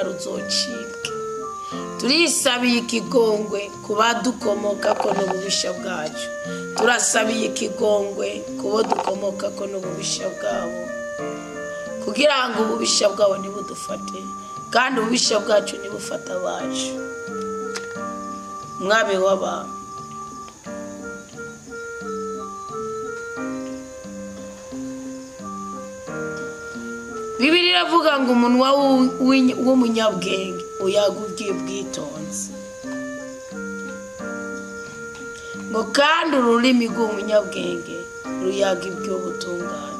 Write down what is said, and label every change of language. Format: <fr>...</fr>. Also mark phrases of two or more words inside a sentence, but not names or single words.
<rn>ruzocibwe turisabiye ikigongwe ku badukomoka ko n'ububisha bwacu turasabiye ikigongwe ku bo dukomoka ko n'ububisha bwabo kugira ngo ububisha bwabo ntibudufate kandi ububisha bwacu ntibufata abacu mwami w'abantu Bibiliya iravuga ngo umunwa w'umunyabwenge uyagubwiye ubwitonzi ngo kandi ururimi rw'umunyabwenge ruyaga iby'ubutungane.</rn>